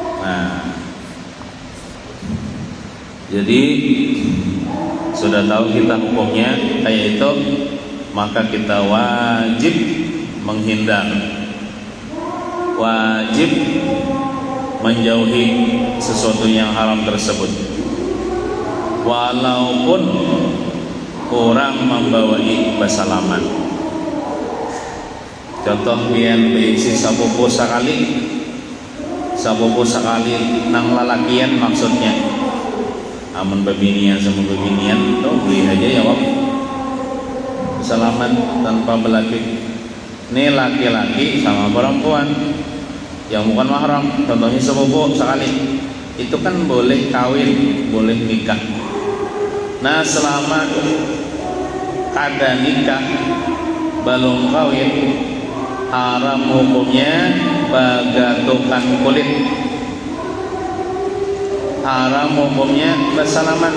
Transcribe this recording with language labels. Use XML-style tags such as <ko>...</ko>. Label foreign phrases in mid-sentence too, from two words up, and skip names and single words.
<id>Nah, jadi sudah tahu kita hukumnya kayak itu, maka kita wajib menghindar, wajib menjauhi sesuatu yang haram tersebut, walaupun orang membawa basalaman.</id> <bjn>Contoh pian beisi sapupu sekali nang lalakian, maksudnya amun bebinian sama bebinian tuh beli aja ya wak, salaman tanpa belakik.</bjn> <id>Ini laki-laki sama perempuan yang bukan mahram, contohnya sepupu sekali, itu kan boleh kawin, boleh nikah.</id> <bjn>Nah, selama kada nikah belum kawin, haram hukumnya bagatukan kulit, haram hukumnya bersalaman.</bjn>